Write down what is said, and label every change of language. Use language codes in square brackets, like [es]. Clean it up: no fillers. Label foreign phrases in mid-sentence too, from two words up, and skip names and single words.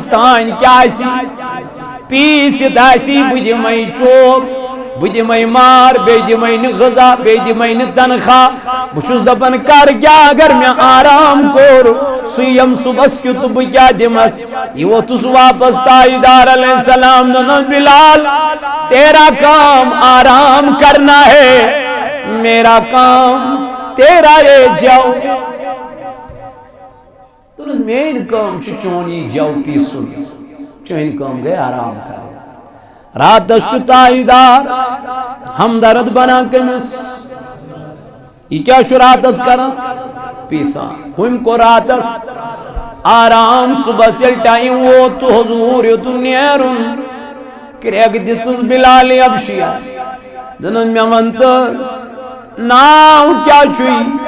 [ks] تانۍ کیٛاہ آسہِ پیٖسِتھ آسی بہٕ دِمے چوب بہٕ دِمے مار بیٚیہِ دِمے نہٕ غذا بیٚیہِ دِمے نہٕ تنخواہ بہٕ چھُس دپان کر کیٛاہ اگر مےٚ آرام کوٚر سُہ یِم صُبحس کیُتھ بہٕ کیٛاہ دِمس یہِ ووٚتھُس واپس تاجدار علیہ السلام دوٚپنس بلال [ur] تیرا کام آرام کرنا ہے میرا کام تیرا یہ جو [ks] دوٚپنس میٲنۍ کٲم چھِ چون یہِ جو پیٖسُن چٲنۍ کٲم گٔے آرام کرٕنۍ راتس چھُ تاجدار ہمدرد بنان کٔمِس یہِ کیٛاہ چھُ راتس کران پیٖسان ہُمۍ کوٚر راتس آرام صُبحس ییٚلہِ ٹایم ووت تہٕ حضوٗر ہیوٚتُن نیرُن کرٛیٚکھ دِژٕس بلالِ حبشیَس دوٚپنس مےٚ وَن تہٕ ناو کیٛاہ چھُے